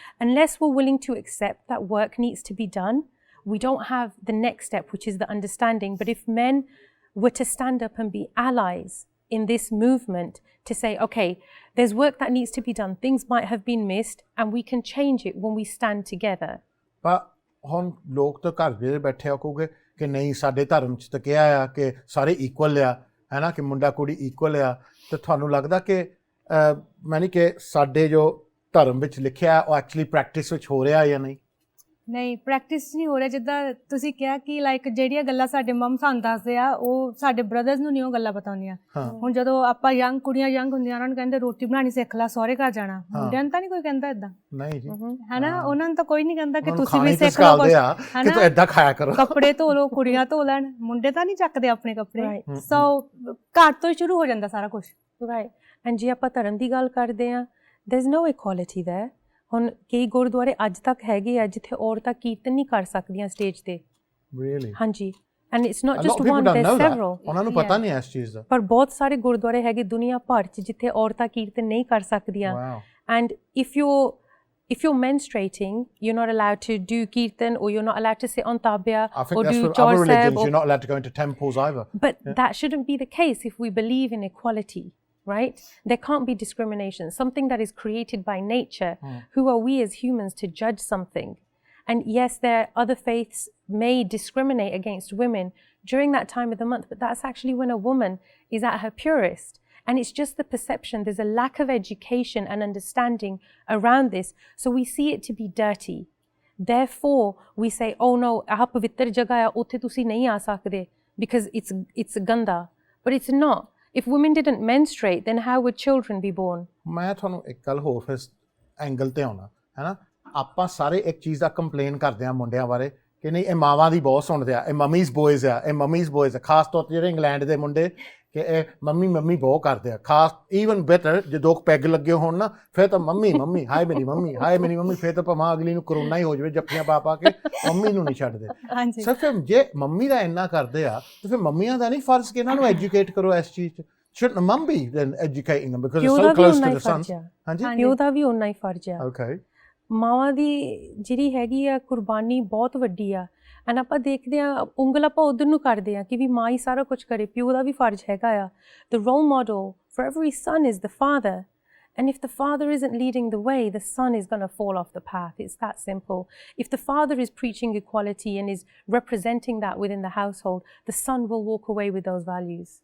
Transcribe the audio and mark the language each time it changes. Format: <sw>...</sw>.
<en>Unless we're willing to accept that work needs to be done, we don't have the next step, which is the understanding. But if men were to stand up and be allies in this movement to say, okay, there's work that needs to be done, things might have been missed, and we can change it when we stand together.</en> <pa>But ਹੁਣ ਲੋਕ ਤਾਂ ਘਰ ਦੇ ਬੈਠੇ ਆ ਕਹੋਗੇ ਕਿ ਨਹੀਂ ਸਾਡੇ ਧਰਮ 'ਚ ਤਾਂ ਕਿਹਾ ਆ ਕਿ ਸਾਰੇ ਇਕੁਅਲ ਆ ਹੈ ਨਾ ਕਿ ਮੁੰਡਾ ਕੁੜੀ ਇਕੁਅਲ ਆ ਤੇ ਤੁਹਾਨੂੰ ਲੱਗਦਾ ਕਿ ਮੈਨੀ ਕਿ ਸਾਡੇ ਜੋ ਧਰਮ ਵਿੱਚ ਲਿਖਿਆ ਉਹ ਐਕਚੁਅਲੀ ਪ੍ਰੈਕਟਿਸ ਵਿੱਚ ਹੋ ਰਿਹਾ ਜਾਂ ਨਹੀਂ ਨਹੀਂ ਪ੍ਰੈਕਟਿਸ ਨਹੀਂ ਹੋ ਰਿਹਾ ਜਿੱਦਾਂ ਤੁਸੀਂ ਕਿਹਾ ਕਿ ਲਾਈਕ ਜਿਹੜੀਆਂ ਗੱਲਾਂ ਸਾਡੇ ਮਮ ਸਾਨੂੰ ਦੱਸਦੇ ਆ ਉਹ ਸਾਡੇ ਬ੍ਰਦਰਸ ਨੂੰ ਨਹੀਂ ਉਹ ਗੱਲਾਂ ਪਤਾ ਹੁੰਦੀਆਂ ਹੁਣ ਜਦੋਂ ਆਪਾਂ ਯੰਗ ਕੁੜੀਆਂ ਯੰਗ ਹੁੰਦੀਆਂ ਉਹਨਾਂ ਨੂੰ ਕਹਿੰਦੇ ਰੋਟੀ ਬਣਾਉਣੀ ਸਿੱਖ ਲਾ ਸਹੁਰੇ ਘਰ ਜਾਣਾ ਮੁੰਡਿਆਂ ਨੂੰ ਤਾਂ ਨਹੀਂ ਕੋਈ ਕਹਿੰਦਾ ਏਦਾਂ ਨਹੀਂ ਜੀ ਹੈ ਨਾ ਉਹਨਾਂ ਨੂੰ ਤਾਂ ਕੋਈ ਨਹੀਂ ਕਹਿੰਦਾ ਕਿ ਤੁਸੀਂ ਵੀ ਸਿੱਖ ਲਓ ਕੁਛ ਕਿ ਤੂੰ ਏਦਾਂ ਖਾਇਆ ਕਰੋ ਕੱਪੜੇ ਧੋ ਲਓ ਕੁੜੀਆਂ ਧੋ ਲੈਣ ਮੁੰਡੇ ਤਾਂ ਨਹੀਂ ਚੱਕਦੇ ਆਪਣੇ ਕੱਪੜੇ ਸੋ ਘਰ ਤੋਂ ਹੀ ਸ਼ੁਰੂ ਹੋ ਜਾਂਦਾ ਸਾਰਾ ਕੁਛ ਰਾਈਟ ਐਂਡ ਜੇ ਆਪਾਂ ਧਰਮ ਦੀ ਗੱਲ ਕਰਦੇ ਹਾਂ</pa> <en>there is no</en> <pa>ਇਕੁਐਲਿਟੀ देयर ਹੁਣ ਕਈ ਗੁਰਦੁਆਰੇ ਅੱਜ ਤੱਕ ਹੈਗੇ ਆ ਜਿੱਥੇ ਔਰਤਾਂ ਕੀਰਤਨ ਨਹੀਂ ਕਰ ਸਕਦੀਆਂ ਸਟੇਜ ਤੇ</pa> <en>really ਹਾਂਜੀ and it's not just one there several</en> <pa>ਉਹਨਾਂ ਨੂੰ ਪਤਾ ਨਹੀਂ ਇਸ ਚੀਜ਼ ਦਾ ਪਰ ਬਹੁਤ ਸਾਰੇ ਗੁਰਦੁਆਰੇ ਹੈਗੇ ਦੁਨੀਆ ਭਰ 'ਚ ਜਿੱਥੇ ਔਰਤਾਂ ਕੀਰਤਨ ਨਹੀਂ ਕਰ ਸਕਦੀਆਂ and if</pa> <en>you're menstruating, you're not allowed to do kirtan or you're not allowed to sit on tabia or do chor sahib. You're not allowed to go into temples either. But that shouldn't be the case if we believe in equality, right? There can't be discrimination. Something that is created by nature. Who are we as humans to judge something? And yes, other faiths may discriminate against women during that time of the month, but that's actually when a woman is at her purest. And it's just the perception. There's a lack of education and understanding around this. So we see it to be dirty. Therefore, we say, oh no,</en> <pa>aha pavitr jagah hai, utthe tusi nahi aa sakde</pa> <en>because it's ganda. But it's not. If women didn't menstruate, then how would children be born?</en> <pa>ਮੈਂ ਤੁਹਾਨੂੰ ਇੱਕ ਗੱਲ ਹੋਰ ਫਿਰ angle ਤੇ ਆਉਣਾ ਹੈ ਨਾ ਆਪਾਂ ਸਾਰੇ ਇੱਕ ਚੀਜ਼ ਦਾ ਕੰਪਲੇਨ ਕਰਦੇ ਆ ਮੁੰਡਿਆਂ ਬਾਰੇ ਕਿ ਨਹੀਂ ਇਹ ਮਾਵਾਂ ਦੀ ਬਹੁਤ ਸੁਣਦੇ ਆ ਇਹ ਮਮੀਜ਼ ਬੋਇਜ਼ ਆ ਖਾਸ ਤੌਰ ਤੇ ਜਿਹੜੇ ਇੰਗਲੈਂਡ ਦੇ ਮੁੰਡੇ ਕਿ ਇਹ ਮੰਮੀ ਮੰਮੀ ਬਹੁਤ ਕਰਦੇ ਆ ਖਾਸ ਈਵਨ ਬੈਟਰ ਜੇ 2 ਪੈਗ ਲੱਗੇ ਹੋਣ ਨਾ ਫਿਰ ਤਾਂ ਮੰਮੀ ਮੰਮੀ ਹਾਏ ਮੇਰੀ ਮੰਮੀ ਫਿਰ ਤਾਂ ਭਾਵੇਂ ਅਗਲੀ ਨੂੰ ਕਰੋਨਾ ਹੀ ਹੋ ਜਾਵੇ ਜੱਫੀਆਂ ਪਾ ਕੇ ਮੰਮੀ ਨੂੰ ਨਹੀਂ ਛੱਡਦੇ ਸਰ ਫਿਰ ਜੇ ਮੰਮੀ ਦਾ ਇੰਨਾ ਕਰਦੇ ਆ ਤਾਂ ਫਿਰ ਮੰਮੀਆਂ ਦਾ ਨਹੀਂ ਫਰਜ਼ ਕਿ ਇਹਨਾਂ ਨੂੰ ਐਜੂਕੇਟ ਕਰੋ ਇਸ ਚੀਜ਼ 'ਚ</pa> <en>shouldn't mum be then educating them because it's so close to the son</en> <pa>ਹਾਂਜੀ ਪਿਓ ਦਾ ਵੀ ਓਨਾ ਹੀ ਫਰਜ਼ ਆ</pa> <en>okay</en> <pa>ਮਾਵਾਂ ਦੀ ਜਿਹੜੀ ਹੈਗੀ ਆ ਕੁਰਬਾਨੀ ਬਹੁਤ ਵੱਡੀ ਆ ਐਂਡ ਆਪਾਂ ਦੇਖਦੇ ਹਾਂ ਉਂਗਲ ਆਪਾਂ ਉਧਰ ਨੂੰ ਕਰਦੇ ਹਾਂ ਕਿ ਵੀ ਮਾਂ ਹੀ ਸਾਰਾ ਕੁਝ ਕਰੇ ਪਿਓ ਦਾ ਵੀ ਫਰਜ਼ ਹੈਗਾ ਆ</pa> <en>the role model for every son is the father and if the father isn't leading the way the son is going to fall off the path it's that simple if the father is preaching equality and is representing that within the household the son will walk away with those values</en>